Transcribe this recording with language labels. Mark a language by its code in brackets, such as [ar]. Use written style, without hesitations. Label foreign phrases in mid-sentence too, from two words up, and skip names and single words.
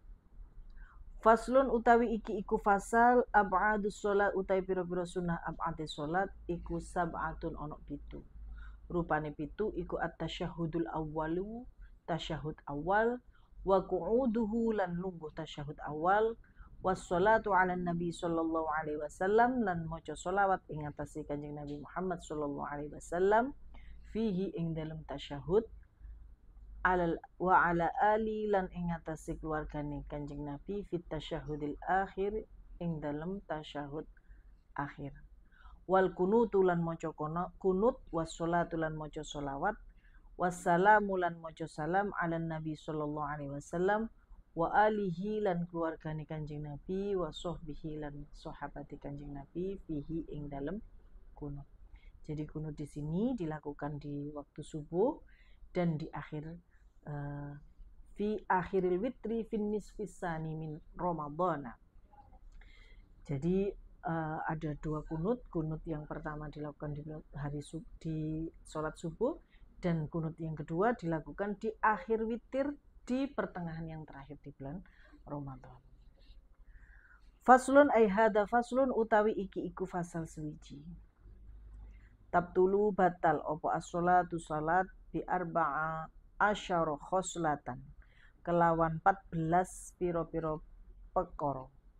[jv] Faslun utawi iki iku fasal [ar] أبعاض الصلاة [jv] utawi pira-pira sunnah [ar] أبعاض الصلاة [jv] iku sab'atun ono pitu. Rupane pitu iku [ar] التشهد الأول, [jv] tasyahud awal, [ar] وقعوده [jv] lan lungguh tasyahud awal, [ar] والصلاة على النبي صلى الله عليه وسلم [jv] lan maca sholawat ing atase Kanjeng Nabi Muhammad [ar] صلى الله عليه وسلم [jv] fihi ing dalem tasyahud, [ar] وعلى آله [jv] lan ing atase keluargane Kanjeng Nabi [ar] في التشهد الأخير [jv] ing dalem tasyahud akhir. [ar] والقنوت [jv] lan maca kunut, wassalatu lan maca sholawat, wassalamu lan maca salam [ar] على النبي صلى الله عليه وسلم وآله [jv] lan keluargane Kanjeng Nabi [ar] وصحبه [jv] lan sahabati Kanjeng Nabi fihi ing dalem kunut. [id] Jadi kunut di sini dilakukan di waktu subuh dan di akhir [ar] في آخر الوتر في النصف الثاني من رمضان. [id] Jadi ada dua kunut. Kunut yang pertama dilakukan di sholat subuh, dan kunut yang kedua dilakukan di akhir witir di pertengahan yang terakhir di bulan Ramadan. [ar] فصل أي هذا فصل [jv] utawi iki iku fasal suwiji. Tabtulu batal opo as-sholatu salat [ar] بأربع عشرة خصلة [jv] kelawan 14 piro-piro perkara.